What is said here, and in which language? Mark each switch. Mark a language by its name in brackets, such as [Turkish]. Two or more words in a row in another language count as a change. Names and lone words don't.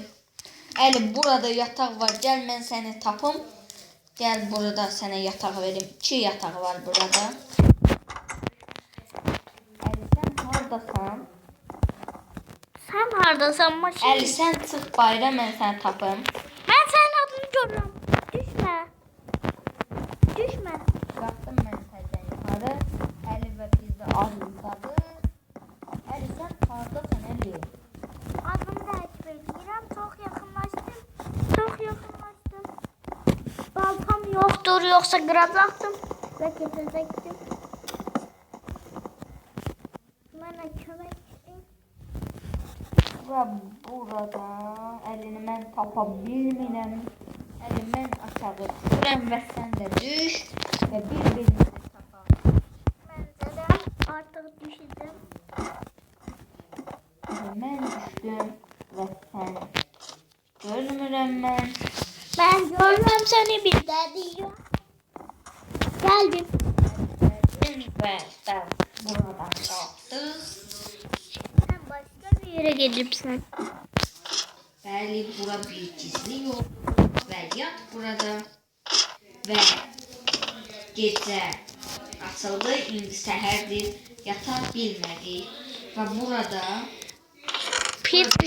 [Azerbaijani] Əli burada yataq var. Gəl mən səni tapım. Gəl burada sənə yataq verim. 2 yataq var burada. Əli sən hardasan? Sen hardasan maşın? Əli sən çıx bayra mən səni tapım. [Turkish] Ben senin adını görürüm. Düşme. Düşme. [Azerbaijani] Qalxdım mən səndən yuxarı. Əli və biz də ağızdadır. Əli sən hardasan Əli? [Turkish] Adımı takip ediyorum. Çok yakınlaştım. Çok yakınlaştım. Baltam yoktur yoksa kıracaktım. Ve getirecektim. Bana kömek isteyin. [Azerbaijani] Və burada Əlini mən tapa bilmirəm. Əli mən aşağı düşürəm və sən də düş və bir-birimizi tapaq. [Turkish] Bence de artık düşeceğim. [Azerbaijani] Əli mən düşdüm və sən görmürəm mən. [Turkish] Ben görmem seni bir daha diyor. Geldim. [Azerbaijani] Gəldim və buradan qalxdıq. [Turkish] Sen başka bir yere gelirsen. [Azerbaijani] Bəli, bura bir gizli yol və yat burada və gecə açıldı, indi səhərdir, yata bilmədik Və burada Pis pis.